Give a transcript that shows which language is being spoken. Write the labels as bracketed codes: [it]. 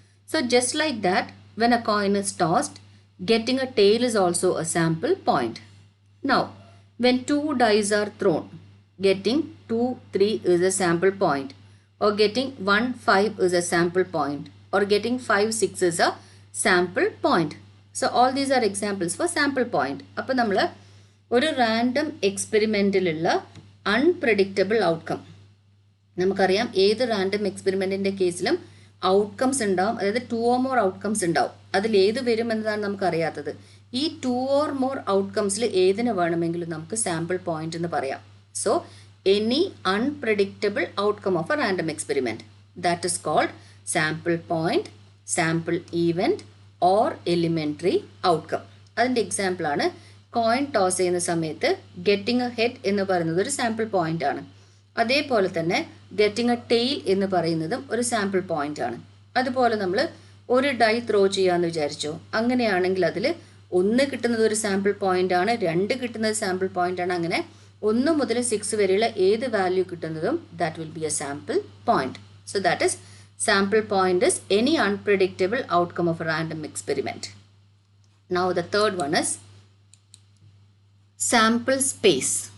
[en] So just like that, when a coin is tossed, getting a tail is also a sample point. Now, when two dice are thrown, getting 2, 3 is a sample point. Or getting 1, 5 is a sample point, or getting 5, 6 is a sample point. So all these are examples for sample point. [ml] അപ്പോൾ നമ്മൾ ഒരു random എക്സ്പെരിമെൻറ്റിലുള്ള unpredictable outcome, നമുക്കറിയാം ഏത് random എക്സ്പെരിമെൻറ്റിൻ്റെ കേസിലും outcomes ഉണ്ടാവും, അതായത് 2 or more outcomes ഉണ്ടാവും. അതിലേത് വരും എന്നതാണ് നമുക്കറിയാത്തത്. ഈ 2 or more ഔട്ട്കംസിൽ ഏതിനെ വേണമെങ്കിലും നമുക്ക് സാമ്പിൾ പോയിന്റ് എന്ന് പറയാം. [en] So any unpredictable outcome of a random experiment, that is called sample point, sample event or elementary outcome. [ml] അതിൻ്റെ എക്സാമ്പിളാണ് കോയിൻ ടോസ് ചെയ്യുന്ന സമയത്ത് [en] getting a head [ml] എന്ന് പറയുന്നത് ഒരു സാമ്പിൾ പോയിന്റ് ആണ്. അതേപോലെ തന്നെ [en] getting a tail [ml] എന്ന് പറയുന്നതും ഒരു സാമ്പിൾ പോയിന്റ് ആണ്. അതുപോലെ നമ്മൾ ഒരു ഡൈ ത്രോ ചെയ്യാമെന്ന് വിചാരിച്ചോ, അങ്ങനെയാണെങ്കിൽ അതിൽ 1 കിട്ടുന്നത് ഒരു സാമ്പിൾ പോയിന്റ് ആണ്, 2 കിട്ടുന്നത് സാമ്പിൾ പോയിന്റ് ആണ്. അങ്ങനെ 1 മുതൽ 6 വരെയുള്ള ഏത് വാല്യൂ കിട്ടുന്നതും [en] that will be a sample point. So that is, sample point is any unpredictable outcome of a random experiment. Now the third one is sample space.